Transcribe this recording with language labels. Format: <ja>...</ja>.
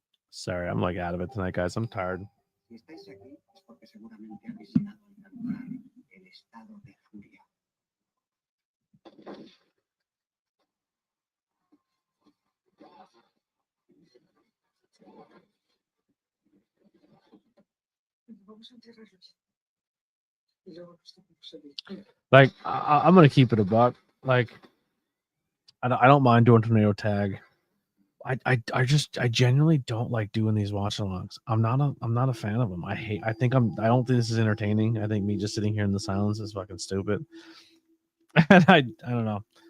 <en>Sorry, I'm like out of it tonight, guys. I'm tired.</en> <es>Si estáis aquí es porque seguramente habéis llegado a inaugurar el estado de furia. Vamos a enterrarlos. Y luego nos tenemos que ir.</es> <en>Like, I'm gonna keep it a buck. Like, I don't mind doing tornado tag. I genuinely don't like doing these watch-alongs. I'm not a fan of them. I don't think this is entertaining. I think me just sitting here in the silence is fucking stupid. And I don't know.</en>